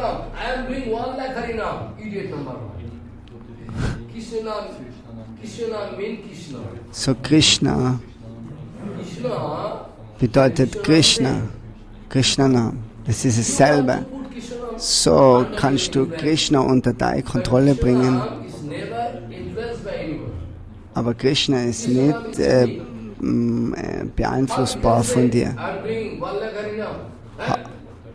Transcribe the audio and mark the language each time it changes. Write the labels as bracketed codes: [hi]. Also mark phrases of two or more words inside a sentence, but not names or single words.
[en] I am doing 1 lakh Harinam. Idiot number 1. Krishna means Krishna. [de] So Krishna bedeutet Krishna. Krishna-Nam. Das ist dasselbe. So kannst du Krishna unter deine Kontrolle bringen. Aber Krishna ist nicht beeinflussbar von dir.